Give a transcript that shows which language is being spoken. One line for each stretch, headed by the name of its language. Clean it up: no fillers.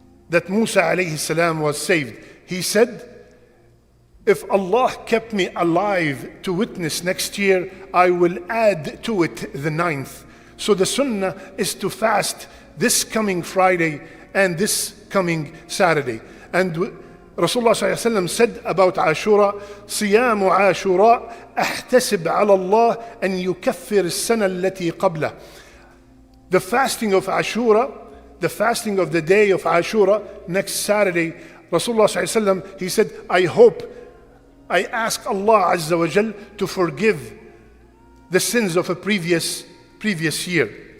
English: that Musa alayhi salam was saved. He said, if Allah kept me alive to witness next year, I will add to it the 9th. So the sunnah is to fast this coming Friday and this coming Saturday. And Rasulullah ﷺ said about Ashura,
Arabic: صيام عاشوراء أحتسب على الله أن يكفر السنة التي قبله.
English: The fasting of Ashura, the fasting of the day of Ashura, next Saturday, Rasulullah ﷺ, he said, I ask Allah Azza wa Jal to forgive the sins of a previous year.